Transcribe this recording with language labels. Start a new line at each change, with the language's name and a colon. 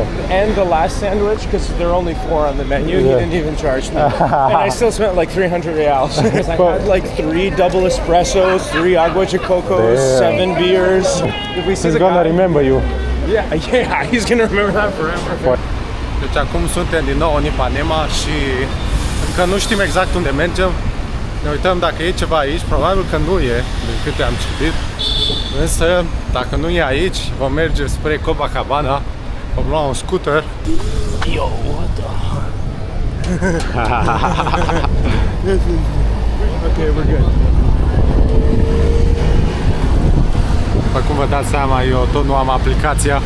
English: And the last sandwich, because there are only 4 on the menu, he didn't even charge me. And I still spent like 300 reals. I had like 3 double espressos, 3 agua de cocos, Damn. 7 beers. If we see He's the gonna guy, remember you. yeah, he's gonna remember that forever.
Romanian: Deci acum suntem din nou în Ipanema și încă nu știm exact unde mergem. Ne uităm dacă e ceva aici, probabil că nu e, din câte am citit. Însă, dacă nu e aici, vom merge spre Copacabana, vom lua un scooter.
English: Yo, what the Okay, we're good.
Romanian: După cum vă dați seama, eu tot nu am aplicația.